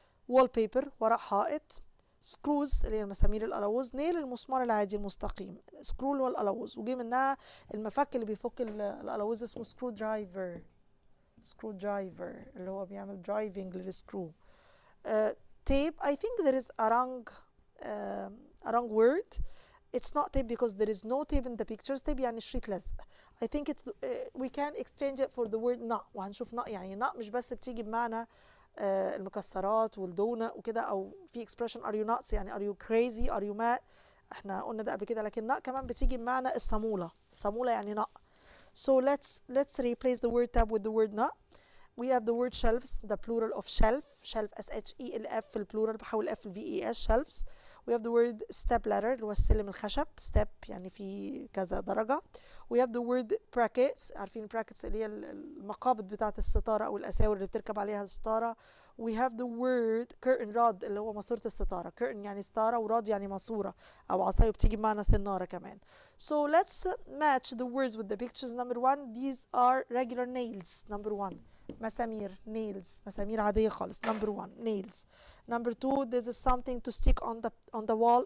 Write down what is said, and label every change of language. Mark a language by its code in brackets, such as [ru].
[ar] wallpaper ورق حائط. screws اللي هي مسامير القلاووز. nail المسمار العادي المستقيم. screw هو القلاووز وجي منها المفك اللي بيفك القلاووز اسمه [en] screw driver. [ar] screw driver اللي هو بيعمل driving للسكرو. [en] tape, I think there is a wrong word. It's not tape because there is no tape in the pictures. [ar] tape يعني شريط لزق. [en] I think it's we can exchange it for the word nut. [ar] وهنشوف nut يعني nut مش بس بتيجي بمعنى المكسرات والدونة وكده، [en] أو في expression are you nuts يعني are you crazy are you mad. [ar] احنا قلنا ده قبل كده. لكن nut كمان بتيجي بمعنى الصامولة. صامولة يعني nut. [en] So let's replace the word tab with the word nut. We have the word shelves, the plural of shelf, shelf S-H-E-L-F في البلورال بحول F V-E-S shelves. We have the word step ladder [ar] اللي هو السلم الخشب. step يعني في كذا درجة. [en] We have the word brackets. [ar] عارفين brackets اللي هي المقابض بتاعة الستارة أو الأساور اللي بتركب عليها الستارة. [en] We have the word curtain rod [ar] اللي هو ماسورة الستارة. curtain يعني ستارة ورod يعني ماسورة أو عصاية وبتيجي بمعنى سنارة كمان. [en] So let's match the words with the pictures. Number one, these are regular nails. Number one. [ar] مسامير nails مسامير عادية خالص. [en] number one nails. number two, this is something to stick on the wall.